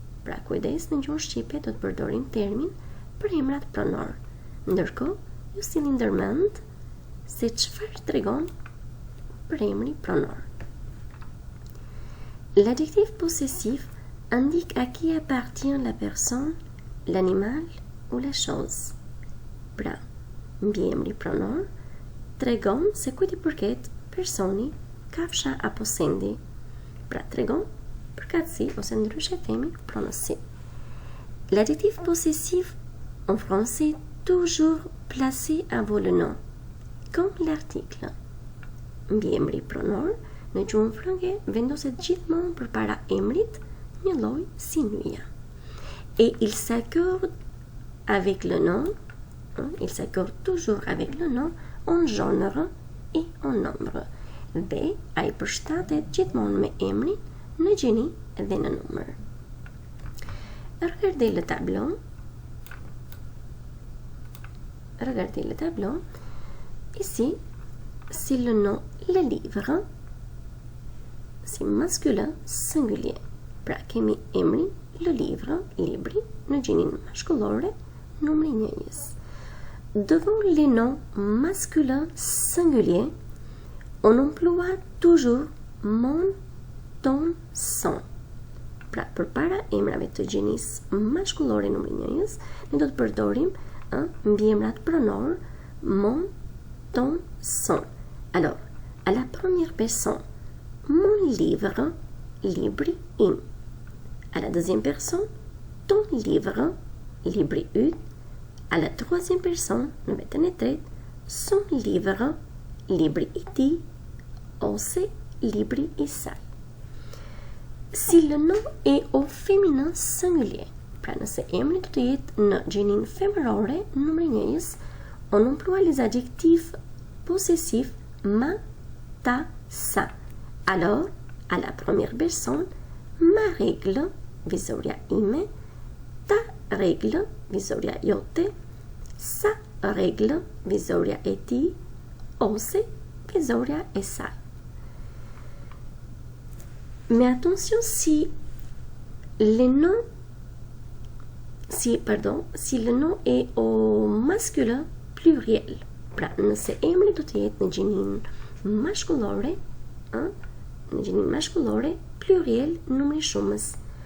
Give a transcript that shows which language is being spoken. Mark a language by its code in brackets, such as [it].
[sq] Pra kujdes, në gjuhën shqipe do të përdorim termin premrat pronor. Ndërkohë, ju sillni ndërmend se çfarë tregon premri pronor. [fr] L'adjectif possessif indique à qui appartient la personne, l'animal ou la chose. [sq] Pra, mbiemri pronor tregon se kujt I përket personi, kafsha apo sendi. Pra, tregon përkatësi ose ndryshe themi prononcer. [fr] L'adjectif possessif en français est toujours placé avant le nom, comme l'article. [sq] Mbiemri pronor në gjuhën frënge vendoset gjithmonë përpara emrit, një lloj si nyja. [fr] Et il s'accorde avec le nom, il s'accorde toujours avec le nom en genre et en nombre. [sq] Dhe ai përshtatet gjithmonë me emrin në gjeni dhe në numër. [fr] Regardez le tableau. Regardez le tableau. Ici, c'est le nom le livre, c'est masculin singulier. [sq] Pra kemi emrin le livre, libri, në gjenin mashkullore, numri njëjës. [fr] Devant les noms masculins singuliers, on emploie toujours mon, ton, son. [sq] Pra përpara emrave të gjenisë mashkullore numri njëjës, ne do të përdorim mbiemrat pronor mon, ton, son. [fr] Alors, à la première personne, mon livre, [sq] libri im. [fr] À la deuxième personne, ton livre, [sq] libri yt. [fr] À la troisième personne, [sq] në vetën e tretë, [fr] son livre, [sq] libri I tij, ose libri I saj. [fr] Si le nom est au féminin singulier, [sq] pra nëse emri do të jetë në gjenin femërore, numri njëjës, [fr] on emploie les adjectifs possessifs ma, ta, sa. Alors, à la première personne, ma règle, [sq] visoria ime, [fr] ta règle, [sq] visoria jote, [fr] sa règle, [sq] visoria e tij, ose visoria e saj. [fr] Mais attention, si le nom est au masculin pluriel, [sq] pra nëse emri do të jetë në gjinin mashkullore, në gjinin mashkullore, pluriel numri shumës.